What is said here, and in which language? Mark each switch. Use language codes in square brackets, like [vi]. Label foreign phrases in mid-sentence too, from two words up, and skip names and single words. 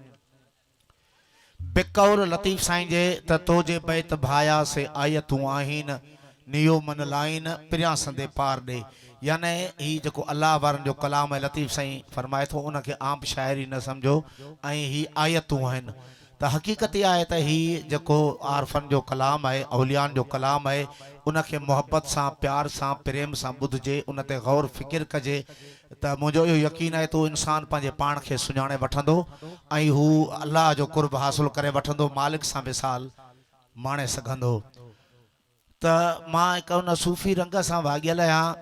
[sd] बिकौर लतीफ़ साईं जे त तोजे बैत भाया से आयतूं आहिन, नियो मन लाइन पिरियां संदे पार ॾे। यानी ही जो अल्लाह वारन जो कलाम है लतीफ़ साईं फरमाए थो उनके आम शायरी न समझो ऐं ही आयतूं आहिनि। त हकीकत इहा आहे त ही जो आरफन जो कलाम है, औलियान जो कलाम है, उनके मोहब्बत सां प्यार सां प्रेम सां ॿुधजे, उन ते गौर फ़िक्र कजे त मुझो यो यकीन है तो इंसान पंहिंजे पाण खे सुञाणे वठंदो ऐं हू अल्लाह जो कुर्ब हासिल करे वठंदो, मालिक सां मिसाल माणे सघंदो। त मां हिकु उन सूफ़ी रंग सां वाॻियल आहियां।